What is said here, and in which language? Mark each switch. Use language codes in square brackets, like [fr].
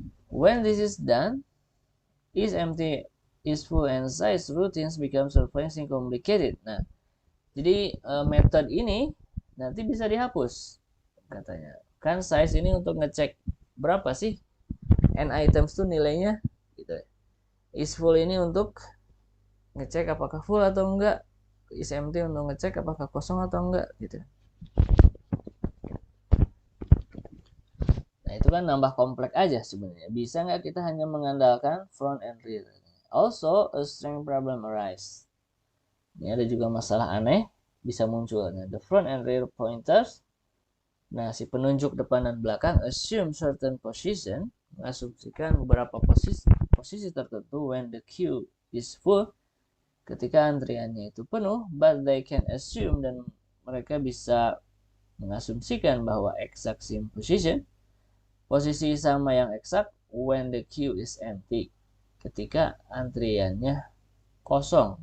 [en] When this is done, isEmpty, isFull, and size routines become surprisingly complicated. [id] Nah, jadi method ini nanti bisa dihapus katanya. Kan size ini untuk ngecek berapa sih n items tuh nilainya gitu. IsFull ini untuk ngecek apakah full atau enggak. isEmpty untuk ngecek apakah kosong atau enggak gitu. Nah, itu kan nambah kompleks aja sebenarnya. Bisa nggak kita hanya mengandalkan front and rear? [en] Also, a string problem arise. [id] Ini ada juga masalah aneh bisa muncul. [en] Nah, the front and rear pointers. [id] Nah, si penunjuk depan dan belakang [en] assume certain position, [id] mengasumsikan beberapa posisi tertentu [en] when the queue is full, [id] ketika antriannya itu penuh, [en] but they can assume, [id] dan mereka bisa mengasumsikan bahwa [en] exact same position, [id] posisi sama yang eksak [en] when the queue is empty, [id] ketika antriannya kosong.